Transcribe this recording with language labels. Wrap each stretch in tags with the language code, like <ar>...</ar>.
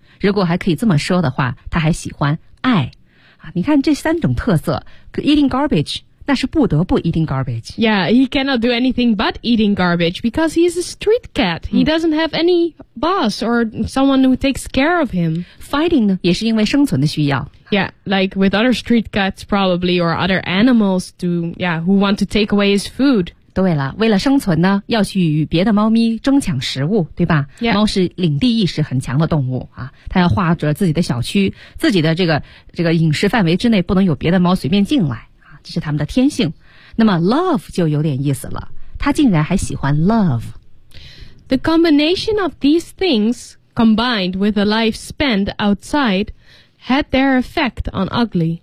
<zh>如果还可以这么说的话他还喜欢爱。啊、你看这三种特色 ,</zh> <en>eating garbage,</en> <zh>那是不得不 eating garbage.</zh> <en>Yeah, he cannot do anything but eating garbage because he is a street cat. He doesn't have any boss or someone who takes care of him.</en> <zh>Fighting 呢也是因为生存的需要。</zh> <en>Yeah, like with other street cats probably or other animals to, yeah, who want to take away his food.</en> <zh>对了为了生存呢要去与别的猫咪争抢食物对吧、</zh> <en>yeah.</en> <zh>猫是领地意识很强的动物啊它要划着自己的小区自己的这个饮食范围之内不能有别的猫随便进来啊这是它们的天性。那么 love 就有点意思了它竟然还喜欢 love.</zh> <en>The combination of these things combined with a life spent outside,had their effect on Ugly.</en>